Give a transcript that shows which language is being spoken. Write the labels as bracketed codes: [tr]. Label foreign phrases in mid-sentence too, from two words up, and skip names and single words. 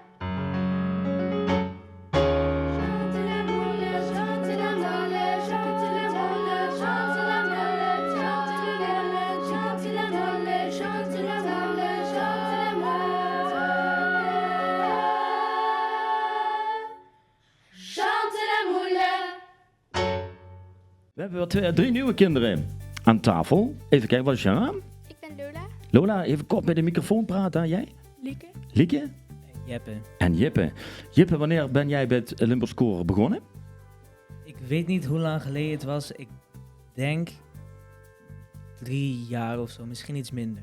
[fr] Chante la moule, chante la moule, chante la moule, chante la moule, chante la moule, chante la moule, chante la moule. Chante la moule. [nl] We hebben weer 3 nieuwe kinderen aan tafel. Even kijken, wat is je naam? Ik ben Lola. Lola, even kort bij de microfoon praten. Jij? Lieke. Lieke? Jeppe. En Jippe. Jippe, wanneer ben jij bij het Limburgs Koor begonnen? Ik weet niet hoe lang geleden het was. Ik denk 3 jaar of zo, misschien iets minder.